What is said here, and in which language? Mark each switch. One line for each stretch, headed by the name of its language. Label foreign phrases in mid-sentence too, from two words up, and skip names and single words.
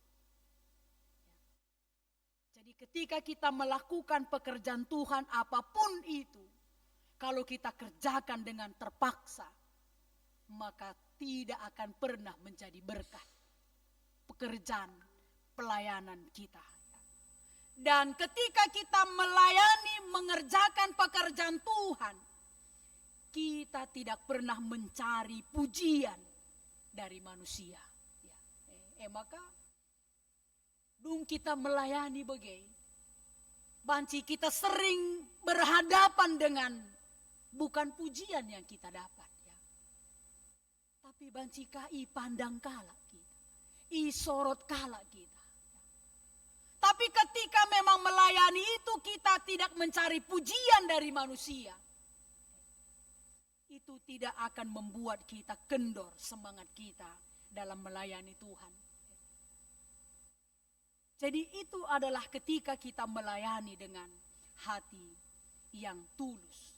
Indonesian: Jadi ketika kita melakukan pekerjaan Tuhan apapun itu, kalau kita kerjakan dengan terpaksa, maka tidak akan pernah menjadi berkat pekerjaan pelayanan kita. Dan ketika kita melayani, mengerjakan pekerjaan Tuhan, kita tidak pernah mencari pujian dari manusia. Maka dung kita melayani bagai banci kita sering berhadapan dengan bukan pujian yang kita dapat ya.
Batak Karo: Tapi banci kai pandang kala kita, i sorot kala kita.
Indonesian: Tapi ketika memang melayani itu kita tidak mencari pujian dari manusia, itu tidak akan membuat kita kendor semangat kita dalam melayani Tuhan. Jadi itu adalah ketika kita melayani dengan hati yang tulus.